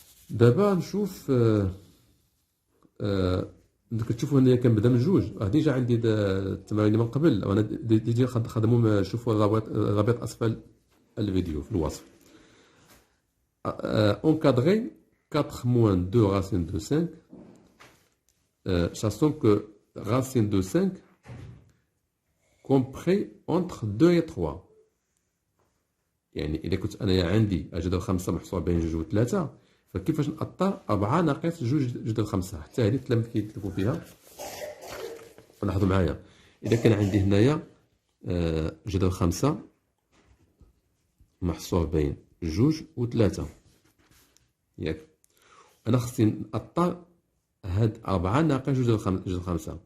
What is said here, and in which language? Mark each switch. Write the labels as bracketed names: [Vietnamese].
[Arabic] دابا نشوف كتشوفوا هنايا كنبدا من 2. ديجا عندي التمارين من قبل وانا ديجا خدمهم. شوفوا الرابط اسفل الفيديو في الوصف. [French] encadrer 4 moins 2 racine de 5 sachant que racine de 5 compris entre 2 et 3. [Arabic] يعني إذا كنت أنا عندي جذر 5 محصور بين 2 و 3 فكيفاش نأطر 4 ناقص 2 جذر 5؟ حتى هذه التلاميذ كيتلفوا فيها. لاحظوا معايا إذا كان عندي هنايا جذر 5 محصور بين 2 و 3 ياك، أنا خصني نأطر هاد 4 ناقص جذر 5.